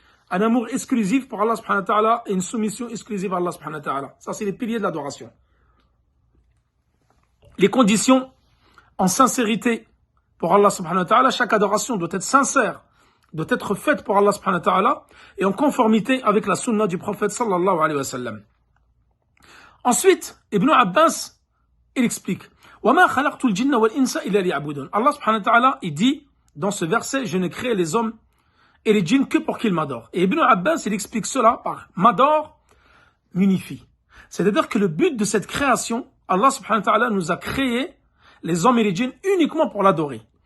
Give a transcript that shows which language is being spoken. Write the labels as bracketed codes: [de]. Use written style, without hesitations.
[fr] Un amour exclusif pour Allah subhanahu wa ta'ala et une soumission exclusive à Allah subhanahu wa ta'ala. Ça, c'est les piliers de l'adoration. Les conditions en sincérité pour Allah subhanahu wa ta'ala. Chaque adoration doit être sincère, doit être faite pour Allah subhanahu wa ta'ala et en conformité avec la sunna du prophète sallallahu alayhi wa sallam. Ensuite, Ibn Abbas, il explique [ar] وَمَا خَلَقْتُ الْجِنَّ وَالْإِنسَ إِلَّا لِيَعْبُدُونَ. [fr] Allah subhanahu wa ta'ala, il dit dans ce verset, je ne crée les hommes et les djinns que pour qu'ils m'adorent. Et Ibn Abbas, il explique cela par m'adore, m'unifie. C'est-à-dire que le but de cette création, Allah subhanahu wa ta'ala nous a créé les hommes et les djinns uniquement pour l'adorer.